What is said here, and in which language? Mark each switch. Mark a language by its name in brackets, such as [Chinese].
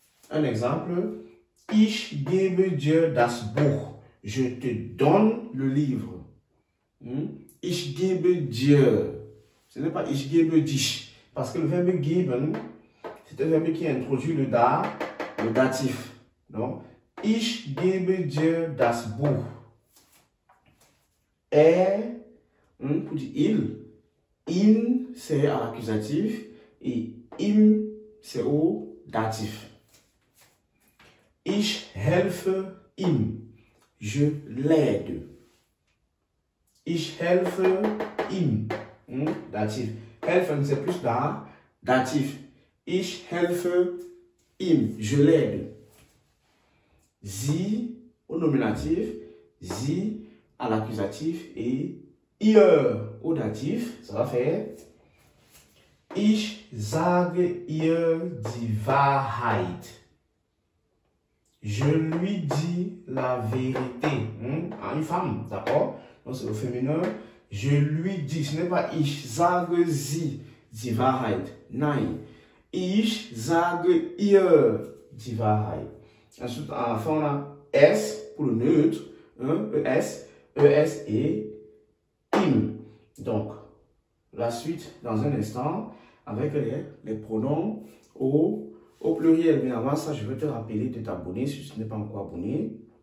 [French] Un exemple. [German] Ich gebe dir das Buch. [French] Je te donne le livre. [German] Ich gebe dir. [French] Ce n'est pas [German] ich gebe dich. [French] Parce que le verbe geben, c'est un verbe qui introduit le datif. [German] Donc, ich gebe dir das Buch. [French] Pour dire il, in c'est à l'accusatif et im c'est au datif. [German] Ich helfe ihm. [French] Je l'aide. [German] Ich helfe ihm. Datif. [French] Helfen c'est plus datif. [German] Ich helfe ihm. [French] Je l'aide. Sie au nominatif, sie à l'accusatif et ihr au datif. Ça va faire [German] ich sage ihr die Wahrheit. [French] Je lui dis la vérité. Une femme, d'accord? Donc c'est au féminin. Je lui dis, ce n'est pas [German] ich sage sie die Wahrheit. Nein. Ich sage ihr die Wahrheit. [French] Ensuite, à la fin, on a S pour le neutre, ES et im. Donc, la suite dans un instant avec les pronoms au pluriel. Mais avant ça, je veux te rappeler de t'abonner si tu n'es pas encore abonné.